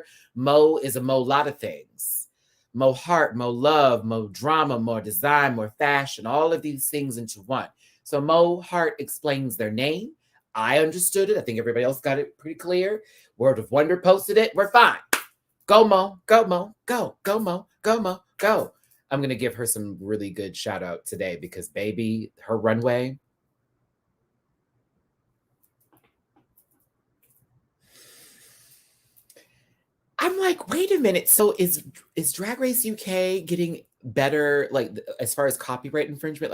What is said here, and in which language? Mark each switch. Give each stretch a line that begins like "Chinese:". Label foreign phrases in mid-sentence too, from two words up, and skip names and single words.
English: Mo is a Mo lot of things. Mo Hart, Mo love, Mo drama, more design, more fashion, all of these things into one. So Mo Hart explains their name. I understood it. I think everybody else got it pretty clear. World of Wonder posted it. We're fine. Go Mo, go Mo, go Mo, go Mo, go. I'm going to give her some really good shout out today because baby, her runway. I'm like, wait a minute. So is Drag Race UK getting better, like as far as copyright infringement?